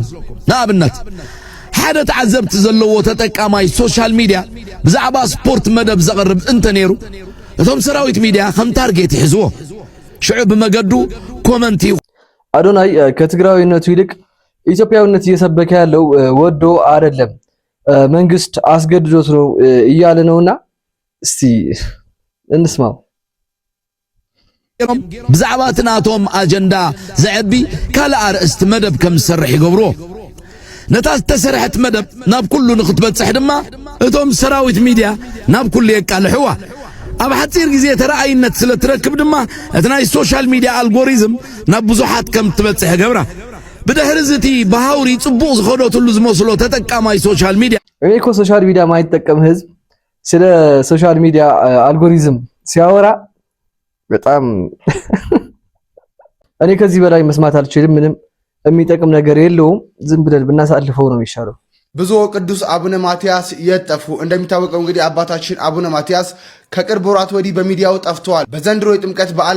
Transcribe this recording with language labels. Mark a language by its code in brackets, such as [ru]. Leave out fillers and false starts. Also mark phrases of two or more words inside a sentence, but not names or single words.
[ti] ንኣብነት ሓደ ተዓዘብቲ ዘለዎ ተጠቃማይ [en] social media [ti] ብዛዕባ ስፖርት መደብ ዘቕርብ እንተ ነይሩ እቶም ሰራዊት ሚድያ ከም ታርጌት ይሕዝዎ ሽዑ ብመገዱ ኮመንቲ [am] አዶናይ ከትግራዋይነቱ ይልቅ ኢትዮጵያውነት እየሰበከ ያለው ወዶ አይደለም መንግስት አስገድዶት ነው እያለ ነውና እስቲ እንስማው። [ti] ብዛዕባ ትናቶም አጀንዳ ዘዕቢ ካለ አርእስት መደብ ከም ዝሰርሕ ይገብሮ ነታ ዝተሰርሐት መደብ ናብ ኩሉ ንኽትበጽሕ ድማ እቶም ሰራዊት ሚድያ ናብ ኩሉ የቃልሕዋ ኣብ ሓፂር ግዜ ተረኣይነት ስለ ትረክብ ድማ እቲ ናይ [en] social media algorithm [ti] ናብ ብዙሓት ከም ትበጽሕ ገብራ بدهر زتي بهاوري ጽቡቅ ዝኸዶትሉ ዝመስሎ ተጠቃማይ [en] social media [am] እኔ እኮ [en] social media [am] ማይጠቀም ህዝብ ስለ [en] social media algorithm [am] ሲያወራ በጣም እኔ ከዚህ በላይ መስማት አልችልም። ምንም የሚጠቅም ነገር የለውም። ዝም ብለን ብናሳልፈው ነው የሚሻለው። ብፁዕ ቅዱስ አቡነ ማትያስ የጠፉ እንደሚታወቀው እንግዲህ አባታችን አቡነ ማትያስ ከቅርብ ወራት ወዲህ በሚዲያው ጠፍተዋል። በዘንድሮ የጥምቀት በዓል